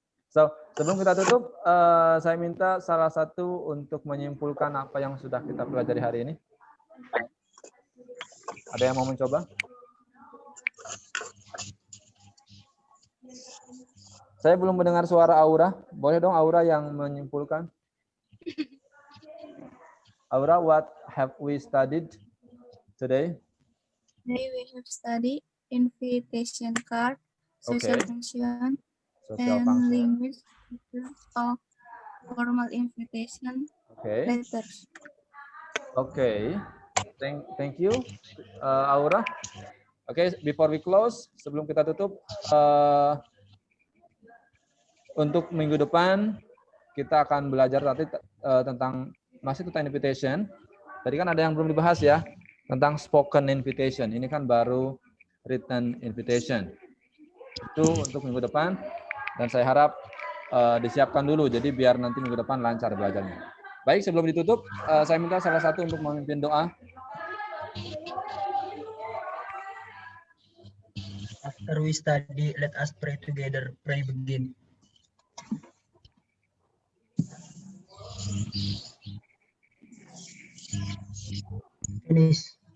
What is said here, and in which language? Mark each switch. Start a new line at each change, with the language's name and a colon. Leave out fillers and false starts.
Indonesian: So, sebelum kita tutup, saya minta salah satu untuk menyimpulkan apa yang sudah kita pelajari hari ini. Ada yang mau mencoba? Saya belum mendengar suara Aura. Boleh dong Aura yang menyimpulkan?
English: Aura, what have we studied today? Today we have studied invitation card, social Okay. function, Social and function. language of formal invitation Okay. letters. Okay. Thank you, Aura. Okay, before we close,
Indonesian: sebelum kita tutup, untuk minggu depan kita akan belajar nanti tentang masih tentang invitation. Tadi kan ada yang belum dibahas ya, tentang spoken invitation. Ini kan baru written invitation. Itu untuk minggu depan, dan saya harap disiapkan dulu, jadi biar nanti minggu depan lancar belajarnya. Baik, sebelum ditutup, saya minta salah satu untuk memimpin doa.
English: After we study, let us pray together. Pray begin. Finish.